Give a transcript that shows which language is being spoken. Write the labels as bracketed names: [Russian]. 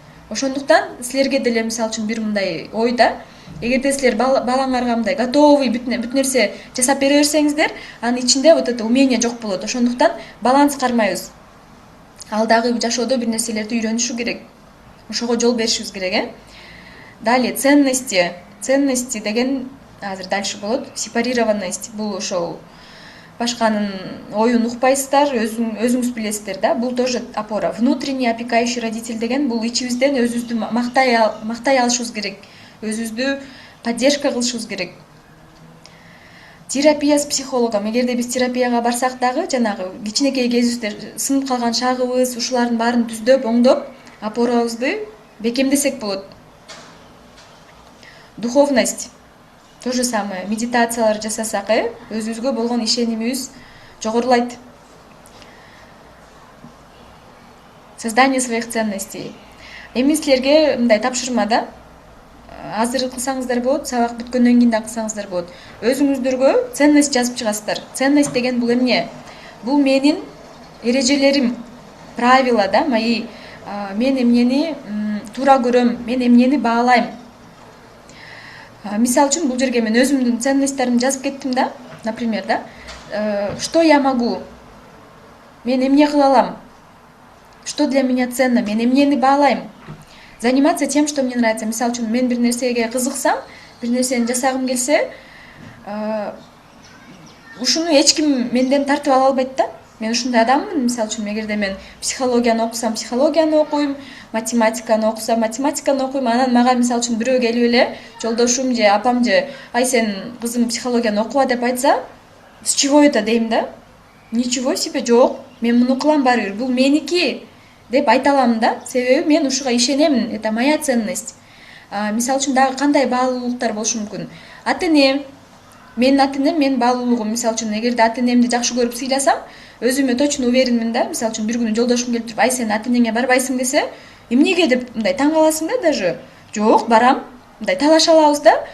[Kyrgyz] Ошондуктан силерге деле мисалы үчүн бир мындай ой да, эгерде силер балаңарга мындай готовый бүт нерсе жасап бере берсеңиздер, анын ичинде [Russian] вот это умение [Kyrgyz] жок болот. Ошондуктан баланс кармайбыз. Ал дагы жашоодо бир нерселерди үйрөнүшү керек. Ошого жол беришибиз керек, [Russian] Далее ценности. [Kyrgyz] Ценности деген азыр дальше болот. Сепарированность. Бул ошол башканын оюн укпайсыздар, өзүңүз билесиздер да. Бул тоже опора. [Russian] Внутренний опекающий родитель [Kyrgyz] деген бул ичибизден өзүбүздү мактай алышыбыз керек. Өзүбүздү поддержка кылышыбыз керек. [Russian] Терапия с психологом. [Kyrgyz] Эгерде биз терапияга барсак дагы, жанагы кичинекей кезибизде сынып калган шагыбыз, ушулардын баарын түздөп, оңдоп, опорабызды бекемдесек болот. Духовность. [Russian] То же самое. [Kyrgyz] Медитациялар жасасак, өзүбүзгө болгон ишенимибиз жогорулайт. [Russian] Создание своих ценностей. [Kyrgyz] Эми силерге мындай тапшырма да. Азыр кылсаңыздар болот, сабак бүткөндөн кийин да кылсаңыздар болот. Өзүңүздөргө ценность жазып чыгасыздар. Ценность деген бул эмне? Бул менин эрежелерим, правила да, мои. Мен эмнени туура көрөм, мен эмнени баалайм. Мисалы үчүн бул жерге мен өзүмдүн ценностьтаримди жазып кеттим да, например, да. [Russian] Что я могу? [Kyrgyz] Мен эмне кыла алам? [Russian] Что для меня ценно? [Kyrgyz] Мен эмнени баалайм? [Russian] Заниматься тем, что мне нравится. [Kyrgyz] Мисалы үчүн мен бир нерсеге кызыксам, бир нерсени жасагым келсе, ушуну эч ким менден тартып ала албайт да. Мен ушундай адаммын, мисалы үчүн эгерде мен психологияны окусам, психологияны окуйм, математиканы окусам, математиканы окуйм, анан мага мисалы үчүн бирөө келип эле, жолдошум же апам же, ай сен кызым психологияны окуба деп айтса, [Russian] с чего это [Kyrgyz] дейм да? [Russian] Ничего себе, [Kyrgyz] жок, мен муну кылам баары бир, бул меники. деп айта алам да, себеби мен ушуга ишенемин, [Russian] это моя ценность. [Kyrgyz] Мисалы үчүн дагы кандай баалуулуктар болушу мүмкүн? Ата энем, менин ата энем менин баалуулугум. Мисалы үчүн эгерде ата энемди жакшы көрүп сыйласам, өзүмө точно уверенмин да. Мисалы үчүн бир күнү жолдошум келип туруп, ай сен ата энеңе барбайсың десе, эмнеге деп мындай таң каласың да даже. Жок, барам. Мындай талаша алабыз да.